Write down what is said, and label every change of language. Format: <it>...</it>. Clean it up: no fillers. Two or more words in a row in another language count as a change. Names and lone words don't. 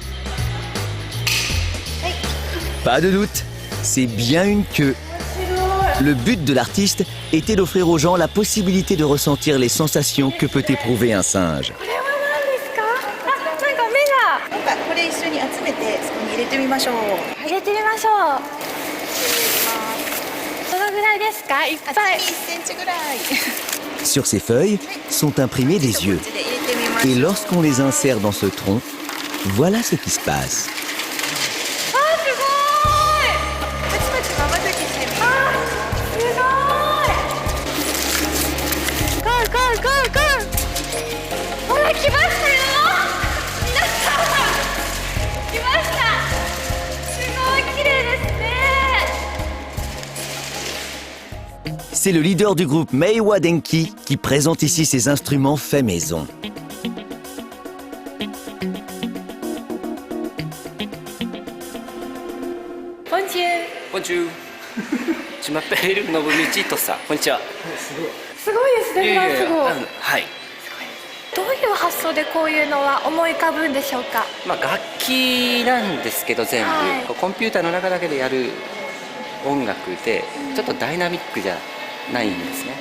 <fr>Pas de doute, c'est bien une queue. Le but de l'artiste était d'offrir aux gens la possibilité de ressentir les sensations que peut éprouver un singe.</fr> <ja>入れてみましょう。入れてみましょう。どのぐらいですか？いっぱい。 1センチぐらい。</ja> <fr>Sur ces feuilles sont imprimés des yeux. Et lorsqu'on les insère dans ce tronc, voilà ce qui se passe.</fr> <ja>あー、すごい。パチパチまばたきしてみる。すごい。ゴーゴーゴーゴー。ほら、来ましたよ。皆さん。来ました。すごい綺麗ですね。</ja> <fr>C'est le leader du groupe Meiwa Denki qui présente ici ses instruments faits maison. Bonjour. Bonjour. Je m'appelle Nobumichi Tosa. こんにちは。</fr> <ja>すごいですね、フランス語。はい。どういう発想でこういうのは思い浮かぶんでしょうか。まあ楽器なんですけど全部、はいこうコンピューターの中だけでやる音楽でちょっとダイナミックじゃないんですね。</ja>